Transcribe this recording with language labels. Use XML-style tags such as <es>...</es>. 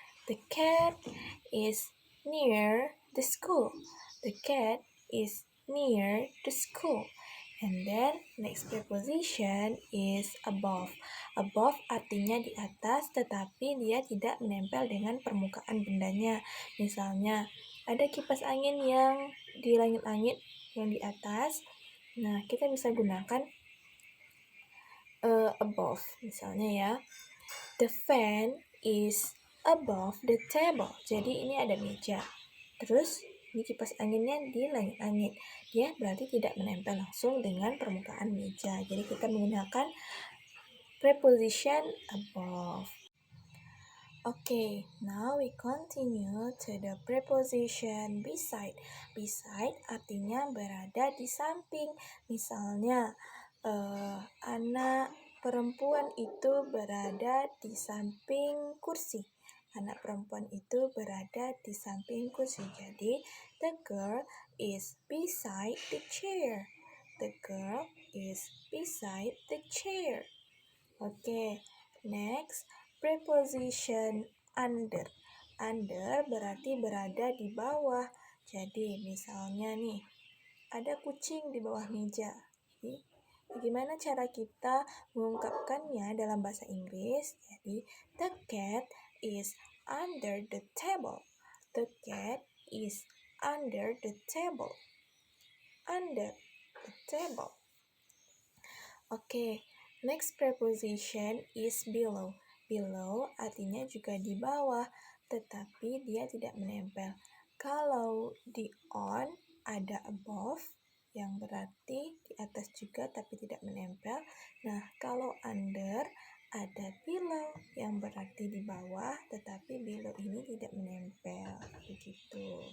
<en>The cat is near the school. The cat is near the school. And then next preposition is above.</en> <id>Above artinya di atas, tetapi dia tidak menempel dengan permukaan bendanya. Misalnya ada kipas angin yang di langit-langit yang di atas. Nah, kita bisa gunakan above. Misalnya ya,</id> <en>the fan is above the table.</en> <id>Jadi ini ada meja. Terus ini kipas anginnya di langit-langit. Dia berarti tidak menempel langsung dengan permukaan meja. Jadi kita menggunakan preposition above.</id> <en>Okay, now we continue to the preposition beside.</en> <id>Beside artinya berada di samping. Misalnya anak perempuan itu berada di samping kursi. Anak perempuan itu berada di samping kursi.</id> <en>Jadi, the girl is beside the chair. The girl is beside the chair. Okay, next, preposition under.</en> <id>Under berarti berada di bawah. Jadi, misalnya nih, ada kucing di bawah meja. Bagaimana cara kita mengungkapkannya dalam bahasa Inggris?</id> <en>Jadi, the cat is under the table. The cat is under the table. Under the table. Okay, next preposition is below.</en> <id>Below artinya juga di bawah, tetapi dia tidak menempel. Kalau di on ada above, yang berarti di atas juga tapi tidak menempel. Nah, kalau under ada below yang berarti di bawah, tetapi below ini tidak menempel. Begitu.</id>